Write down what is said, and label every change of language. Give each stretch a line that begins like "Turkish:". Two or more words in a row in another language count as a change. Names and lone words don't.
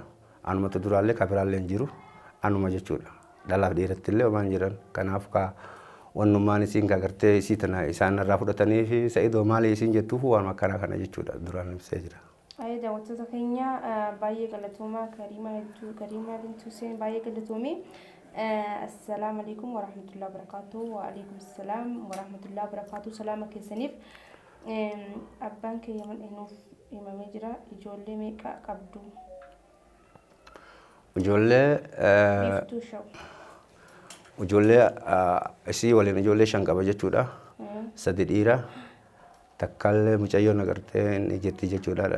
Oromo: Anumatu duraallee kabiraallee hin jiru anuma jechuudha. Dhalaaf dhiiratti illee waan jiran kanaaf ka wannummaan isiin agartee isii tana isaan irraa fudhatanii fi sa'idoo maali isiin jettuuf waan akkanaa kana jechuudha duraan ibsee jira. Ayya daawwattoota keenya baay'ee galatoomaa Karimaa Bintuseen baay'ee galatoomee.
Arabic: السلام عليكم ورحمة الله وبركاته. وعليكم السلام ورحمة الله وبركاته.
Oromo: Salama keessaniif abbaan kee Yaman eenyuuf himamee jira? Ijoollee meeqa qabdu? Ijoollee isii waliin ijoollee 5 qaba jechuudha. 3 dhiira takkaallee mucayyoon agartee ni jetti jechuudha.